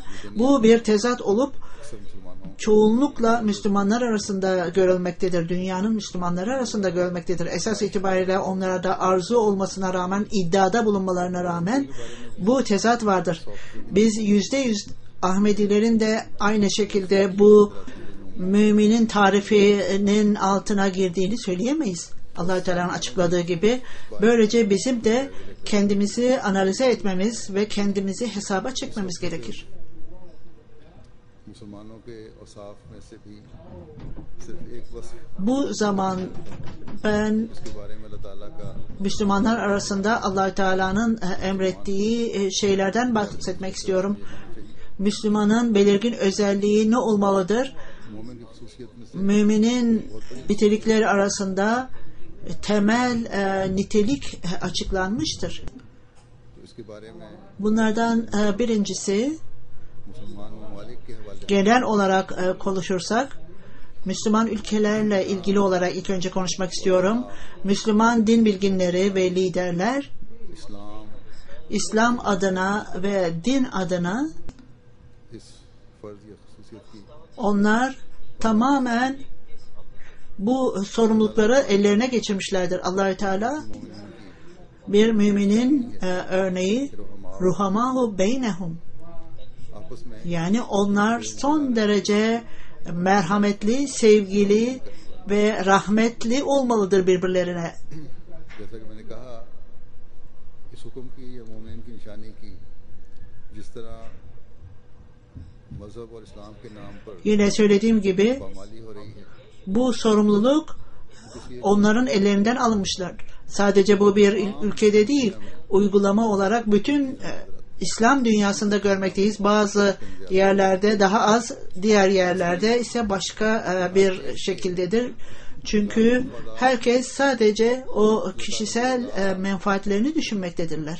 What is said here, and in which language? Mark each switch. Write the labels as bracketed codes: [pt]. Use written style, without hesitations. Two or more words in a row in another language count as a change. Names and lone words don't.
[tr] Bu bir tezat olup [ur] اکثر مسلمانوں [tr] çoğunlukla Müslümanlar arasında görülmektedir. Dünyanın Müslümanları arasında görülmektedir. Esas itibariyle onlara da arzu olmasına rağmen, iddiada bulunmalarına rağmen bu tezat vardır. Biz %100 Ahmedilerin de aynı şekilde bu müminin tarifinin altına girdiğini söyleyemeyiz. Allah Teala'nın açıkladığı gibi böylece bizim de kendimizi analize etmemiz ve kendimizi hesaba çekmemiz gerekir. [ur] مسلمانوں کے اوصاف میں سے بھی صرف ایک وصف [tr] Bu zaman ben [ur] کے بارے میں اللہ تعالیٰ کا [tr] Müslümanlar arasında Allah Teala'nın emrettiği şeylerden bahsetmek istiyorum. Müslümanın belirgin özelliği ne olmalıdır? [ur] مومن کی خصوصیت میں سے [tr] Müminin nitelikleri arasında temel nitelik açıklanmıştır. [ur] تو اس کے بارے میں [tr] Bunlardan birincisi, [ur] مسلمان ممالک کے حوالے [tr] genel olarak konuşursak, Müslüman ülkelerle ilgili olarak ilk önce konuşmak istiyorum. Müslüman din bilginleri ve liderler [ur] इस्लाम [tr] İslam adına ve din adına [ur] اس فرض یا خصوصیت کی [tr] onlar tamamen bu sorumlulukları ellerine geçirmişlerdir. Allah-u Teala bir müminin örneği [ar] رحماء بينهم, [ur] آپس میں [tr] yani onlar son derece merhametli, sevgili ve rahmetli olmalıdır birbirlerine. [ur] جیسا کہ میں نے کہا اس حکم کی یا مومن کی نشانی کی جس طرح مذہب اور اسلام کے نام پر [tr] Yine söylediğim gibi [ur] پامالی ہو رہی ہے [tr] bu sorumluluk onların ellerinden alınmışlar. Sadece bu bir ülkede değil, uygulama olarak bütün İslam dünyasında görmekteyiz. Bazı yerlerde daha az, diğer yerlerde ise başka bir şekildedir. Çünkü herkes sadece o kişisel menfaatlerini düşünmektedirler.